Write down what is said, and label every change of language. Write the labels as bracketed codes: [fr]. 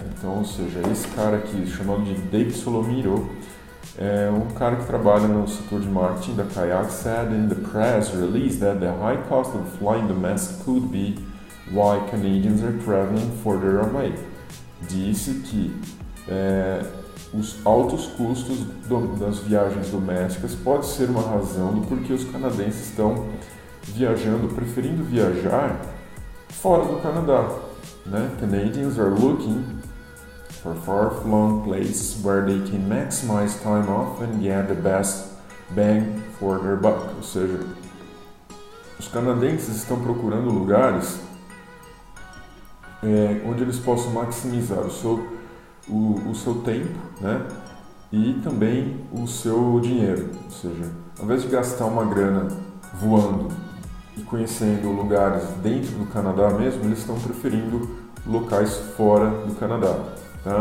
[pt] Então, ou seja, esse cara aqui, chamado de David Solomito, é um cara que trabalha no setor de marketing da Kayak, [en] said in the press release that the high cost of flying domestic could be why Canadians are traveling further away. [pt] Disse que os altos custos das viagens domésticas pode ser uma razão do porquê os canadenses estão preferindo viajar fora do Canadá, né? [en] Canadians are looking for far-flung places where they can maximize time off and get the best bang for their buck. [pt] Ou seja, os canadenses estão procurando lugares onde eles possam maximizar o seu tempo, né? E também o seu dinheiro. Ou seja, ao invés de gastar uma grana voando e conhecendo lugares dentro do Canadá mesmo, eles estão preferindo locais fora do Canadá, tá?